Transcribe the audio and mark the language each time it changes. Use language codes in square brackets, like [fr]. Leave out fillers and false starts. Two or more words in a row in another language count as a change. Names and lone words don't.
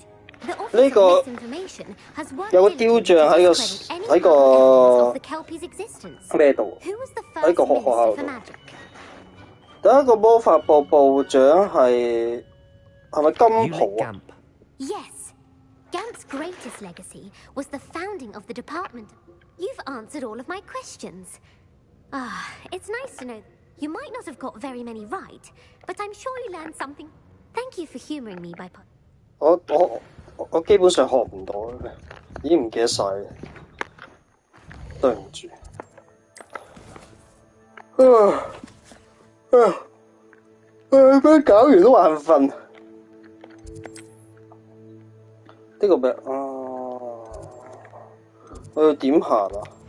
[yue] 呢個有個雕像喺個咩度？喺個學校度。第一個魔法部部長係咪金袍啊 [en] ？Yes. Gamp's greatest legacy was the founding of the department. You've answered all of my questions. It's nice to know. You might not have got very many right, but I'm sure you learned something. Thank you for humouring me by... [yue] 我基本上學唔到嘅，已經唔記得晒。對唔住。咩搞完都眼瞓。呢個咩我要點行啊？